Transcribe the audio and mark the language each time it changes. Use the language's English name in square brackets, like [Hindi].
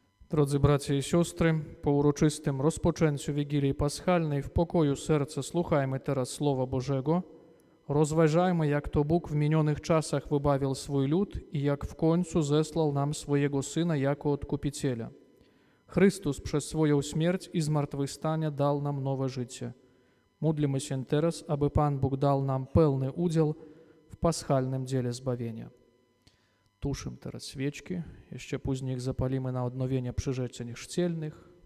[Polish] Drodzy bracia i siostry, po uroczystym rozpoczęciu Wigilii Paschalnej w pokoju serca słuchajmy teraz Słowa Bożego, [Ukrainian] Розважаймо, як то Бог в міньоних часах вибавив свій люд, і як в концу зеслав нам своєго Сина, яко Откупителя. [Polish] Христос przez swoją śmierć i zmartwychwstanie dał nam nowe życie. Módlmy się teraz, aby Pan Bóg dał nam pełny udział w paschalnym dziele zbawienia. Tuszym teraz świeczki, jeszcze później ich zapalimy na odnowienie przyrzeczeń chrzcielnych.